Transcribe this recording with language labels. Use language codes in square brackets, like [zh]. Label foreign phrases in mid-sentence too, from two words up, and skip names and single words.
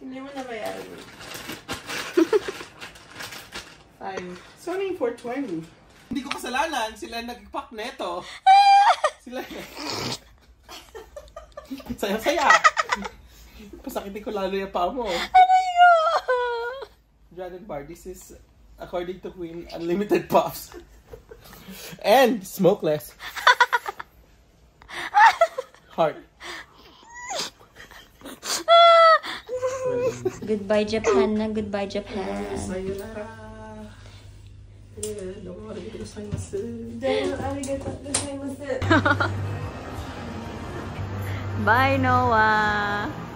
[tl] Hindi mo na bayaran mo. 5. Sana yung 420. Hindi ko kasalanan. Sila nag-pack neto. Sila. Saya-saya. Pasakitin ko lalo yung paa mo. Aray ko! Dragon Bar. [en] This is, according to Queen, unlimited puffs. And smokeless. Heart. Goodbye Japan na, goodbye Japan. Sayonara. [ja] Arigatou gozaimasu. [en] Bye, Noah.